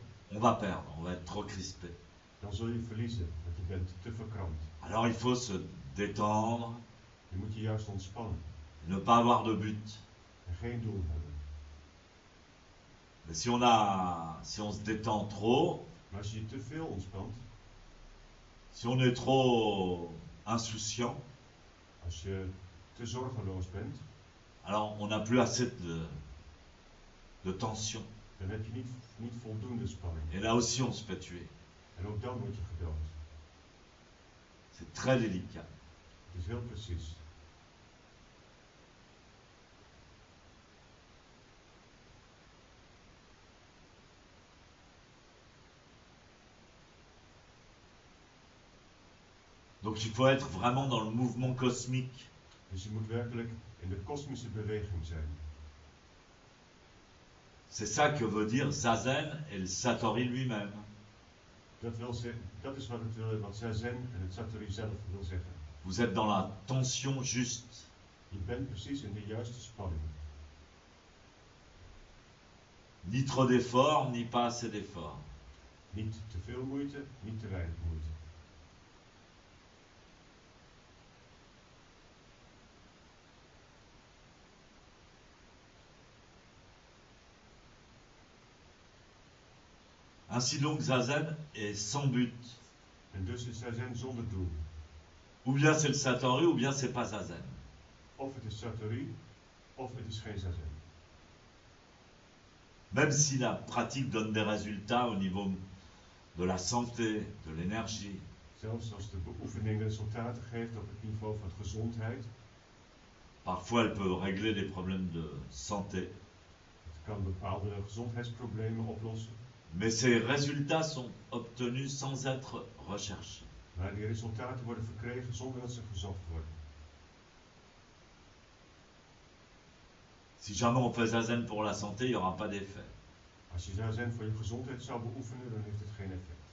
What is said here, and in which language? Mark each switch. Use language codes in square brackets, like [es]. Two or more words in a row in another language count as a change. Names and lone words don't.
[fr] on va perdre, on va être trop crispé. [nl] dan zul je verliezen, want je bent te verkrampt. [fr] Alors il faut se détendre, [nl] Je moet je juist ontspannen [fr] ne pas avoir de but. [nl] en geen doel hebben. [fr] Mais si on se détend trop, [nl] Maar als je je te veel ontspant, [fr] si on est trop insouciant, [nl] als je te zorgeloos bent, [fr] alors on n'a plus assez de tension. [nl] dan heb je niet voldoende spanning. [fr] Et là aussi on se fait tuer. [nl] En ook dan word je gedood. [fr] C'est très délicat. [nl] Het is heel precies. [fr] Donc il faut être vraiment dans le mouvement cosmique. [nl] Dus je moet werkelijk in de kosmische beweging zijn. [fr] C'est ça que veut dire Zazen et le Satori lui-même. [nl] Dat is wat Zazen en het Satori zelf wil zeggen. [fr] Vous êtes dans la tension juste. [nl] Je bent precies in de juiste spanning. [fr] Ni trop d'efforts, ni pas assez d'efforts. [nl] Niet te veel moeite, niet te weinig moeite. [fr] Ainsi donc Zazen est sans but. [nl] En dus is Zazen zonder doel. [fr] Ou bien c'est le Satori, ou bien c'est pas Zazen. [nl] Of het is Satori, of het is geen Zazen. [fr] Même si la pratique donne des résultats au niveau de la santé, de l'énergie, [nl] Zelfs als de beoefening resultaten geeft op het niveau van gezondheid. [fr] parfois elle peut régler des problèmes de santé. [nl] Het kan bepaalde gezondheidsproblemen oplossen. [fr] Mais ces résultats sont obtenus sans être recherchés. [nl] Maar die resultaten worden verkregen zonder dat ze gezocht worden. [fr] Si jamais on fait Zazen pour la santé, il n'y aura pas d'effet. [nl] Als je Zazen voor je gezondheid zou beoefenen, dan heeft het geen effect.